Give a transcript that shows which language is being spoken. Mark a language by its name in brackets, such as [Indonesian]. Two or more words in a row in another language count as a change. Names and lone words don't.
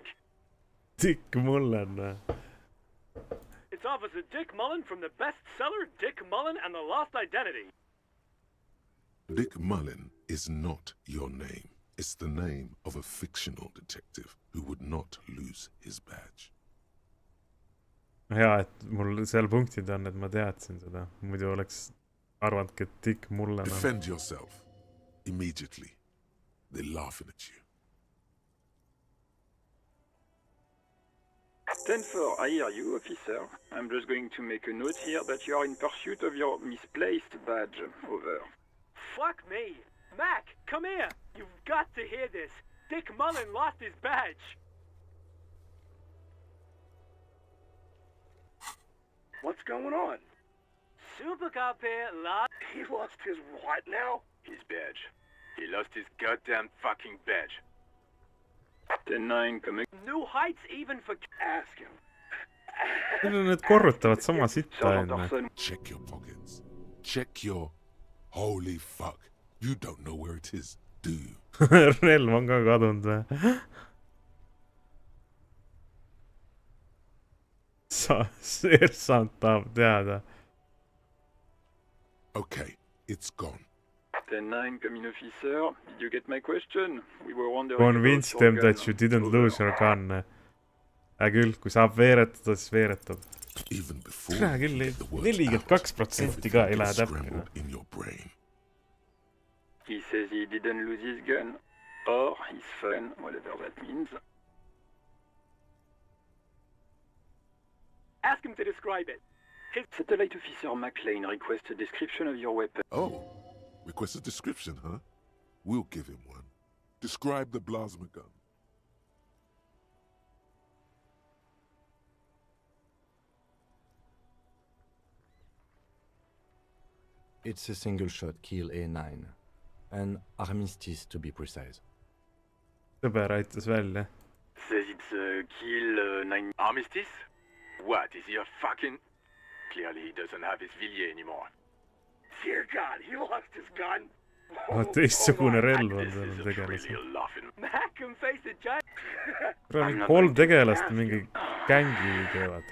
[English] Tikk Mullen. It's Officer Dick Mullen from the bestseller Dick Mullen and the Lost Identity. Dick Mullen is not your name. It's the name of a fictional detective who would not lose his badge. [Estonian] Hea, et mul seal punktid on, et ma teadsin seda. Muidu oleks arvanudki, et Tikk Mullen on. [English] Defend yourself. Immediately. They're laughing at you. 10-4, I hear you, officer. I'm just going to make a note here that you are in pursuit of your misplaced badge. Over. Fuck me. Mac, come here. You've got to hear this. Dick Mullen lost his badge. What's going on? Super Cop here lost... He lost his what now? His badge. He lost his goddamn fucking badge. 10-9 coming. New heights even for... Ask him. [Estonian] Need korrutavad sama sitta [English] Sergeant [Estonian] enne. [English] Dawson. Check your pockets. Check your... Holy fuck. You don't know where it is, do you? [Estonian] Relv on ka kadunud või? Seersant tahab teada. [English] Okay, it's gone. 10-9 coming, officer. Did you get my question? We were wondering... Convince about your them gun. that you didn't Over. lose your gun. [Estonian] Küll, kui saab veeretada, siis veeretab. [English] Even before [Estonian] Hea [English] you [Estonian] küll, [English] get the words 42% out, [Estonian] ka ei [English] everything [Estonian] lähe [English] gets [Estonian] täppi. [English] scrambled in your brain. He says he didn't lose his gun. Or his phone, whatever that means. Ask him to describe it. Satellite Officer McLean requests a description of your weapon. Oh, request a description, huh? We'll give him one. Describe the plasma gun. It's a single-shot kill A9. An armistice, to be precise. [Estonian] Sõber aitas välja. [English] Says it's a kill 9 armistice? What, is he a fucking... Clearly he doesn't have his Villiers anymore. Dear God, he lost his gun. [Estonian] Teistsugune relv on [English] This [Estonian] seal [English] isn't [Estonian] tegelasel. [English] really a laughing... Mac can face the giant... [Estonian] Mingi 3 tegelast mingi gängi teevad.